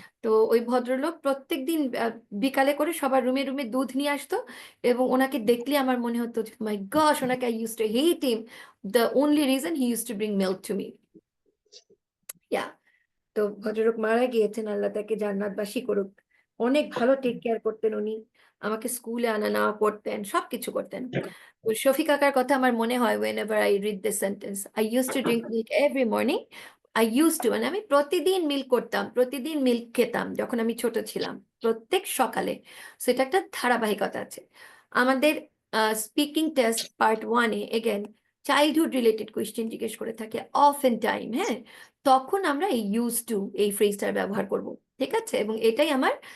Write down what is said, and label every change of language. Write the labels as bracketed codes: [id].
[bn] তো ওই ভদ্রলোক প্রত্যেকদিন বিকালে করে সবার রুমে রুমে দুধ নিয়ে আসতো, এবং ওনাকে দেখলে আমার মনে হতো মাই গশ, ওনাকে [en] I use to hate him, the only reason he use to bring milk to me. [bn] ইয়া, তো ভদ্রলোক মারা গিয়েছেন, আল্লাহ তাকে জান্নাতবাসী করুক। অনেক ভালো টেক কেয়ার করতেন উনি, আমাকে স্কুলে আনা নেওয়া করতেন, সবকিছু করতেন। তো শফিক কাকার কথা আমার মনে হয় [en] whenever I read this sentence, I used to drink milk every morning. I used to, [bn] মানে আমি প্রতিদিন মিল্ক করতাম, প্রতিদিন মিল্ক খেতাম যখন আমি ছোট ছিলাম, প্রত্যেক সকালে। সো এটা একটা ধারাবাহিকতা আছে। আমাদের speaking test part 1-এ again childhood related question জিজ্ঞেস করে থাকে অফেন টাইম, হ্যাঁ, তখন আমরা এই ইউজ টু এই ফ্রেজটার ব্যবহার করব, ঠিক আছে? এবং এটাই আমার